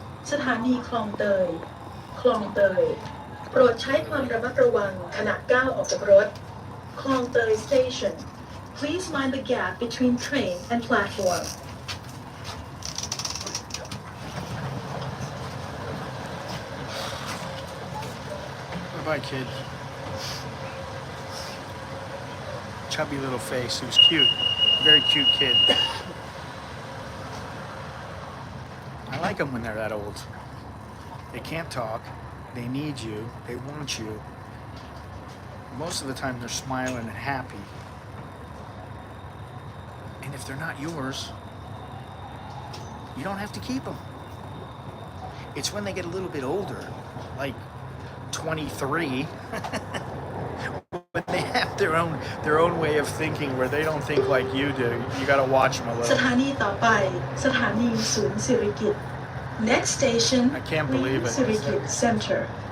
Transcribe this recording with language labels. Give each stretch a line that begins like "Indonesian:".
Thai: สถานีคลองเตย คลองเตย โปรดใช้ความระมัดระวังขณะก้าวออกจากรถ คลองเตย
English: station. Please mind the gap between train and platform. Bye, kid. Chubby little face. He was cute. Very cute kid. I like them when they're that old. They can't talk. They need you. They want you. Most of the time they're smiling and happy. And if they're not yours, You don't have to keep them. It's when they get a little bit older, like 23, when they have their own way of thinking where they don't think like you do. You got to watch them a
Thai: ส
English: little.
Thai: ถานีต่อไปสถานีศูนย์สิริกิติ์
English: Next station I can't believe it.
Thai: สิริกิติ์ Center